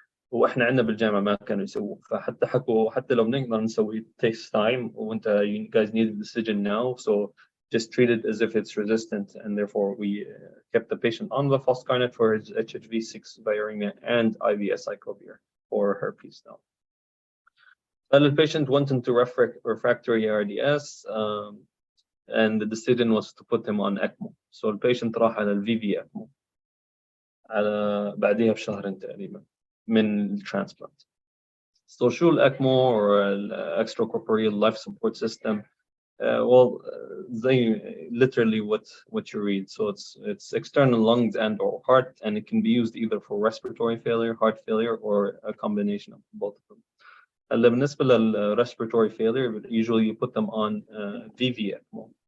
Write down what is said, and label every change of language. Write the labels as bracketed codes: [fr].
[ar] واحنا عندنا بالجامعه ما كانوا يسووا فحتى حكوا حتى لو بنقدر نسوي [en] takes time وانت you guys need a decision now so just treat it as if it's resistant and therefore we kept the patient on the foscarnet for his HHV6 viremia and IV acyclovir for herpes now. Well, the patient went into refractory ARDS and the decision was to put him on ECMO. So the patient [ar] راح على الVV ECMO على بعدها بشهرين تقريبا من transplant. [en] So شو الECMO or extracorporeal life support system? Well, they literally what you read. So it's external lungs and or heart, and it can be used either for respiratory failure, heart failure, or a combination of both of them. بالنسبة respiratory failure, usually you put them on VV ECMO.